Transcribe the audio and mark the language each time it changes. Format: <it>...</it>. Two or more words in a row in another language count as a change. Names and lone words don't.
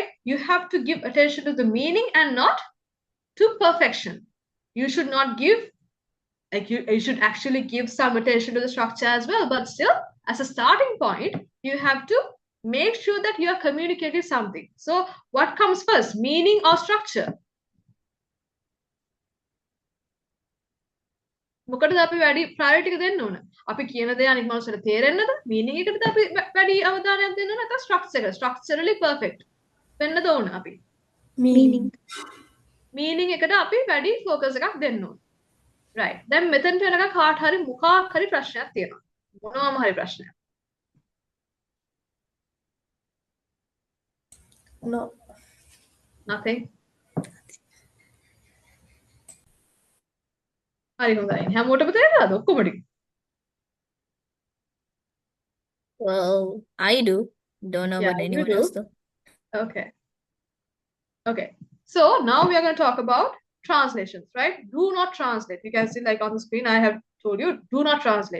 <en>You have to give attention to the meaning and not to perfection. You should not give, like you should actually give some attention to the structure as well, but still, as a starting point, you have to make sure that you are communicating something. So what comes first, meaning or structure?</en> <si>මොකටද අපි වැඩි ප්‍රයොරිටි එක දෙන්න ඕන? අපි කියන දේ අනිත් මනුස්සයට තේරෙන්නද? මීනින් එකටද අපි වැඩි අවධානයක් දෙන්න ඕන නැත්නම් ස්ට්‍රක්චර් එක?</si> <en>structurally perfect</en> <si>වෙන්නද ඕන අපි?</si> <en>Meaning.</en> <si>මීනින් එකට අපි වැඩි ફોකස් එකක් දෙන්න ඕන.</si> <en>right.</en> <si>දැන් මෙතනට එනකන් කාට හරි මොකක් හරි ප්‍රශ්නයක් තියෙනවා. මොනවාම හරි ප්‍රශ්නයක්.</si> <en>No. Nothing.</en> <si>හරි හොඳයි. හැමෝටම තේරෙනවද ඔක්කොම ටික?</si> <en>Well, I do. Don't know Yeah, about you anyone do. else though. Okay. Okay. So now we are going to talk about translations, right? Do not translate. You can see like on the screen, I have told you, do not translate.</en>